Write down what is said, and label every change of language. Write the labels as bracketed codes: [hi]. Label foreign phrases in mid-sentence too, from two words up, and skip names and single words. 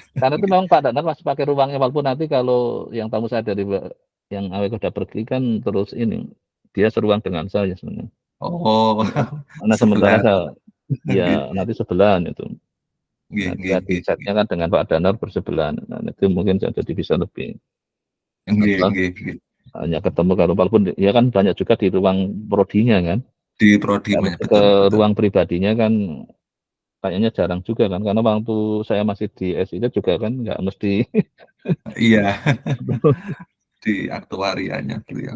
[id] Karena itu memang Pak Danar masih pakai ruangnya walaupun nanti kalau yang tamu saya dari yang AWK udah pergi kan terus ini dia seruang dengan saya sebenarnya. Oh, Karena sementara sebelah. saya ya nanti sebelahan itu. Nggih, Nanti nggih, di nggih. setnya kan dengan Pak Danar bersebelahan. Nah, itu mungkin jadi bisa lebih Nggih, apa, nggih, nggih. hanya ketemu kalau walaupun ya kan banyak juga di ruang prodinya kan. Di prodi Kalau banyak, ke betul. ruang pribadinya kan kayaknya jarang juga kan karena waktu saya masih di SID juga kan nggak mesti Iya. Di aktuarianya beliau.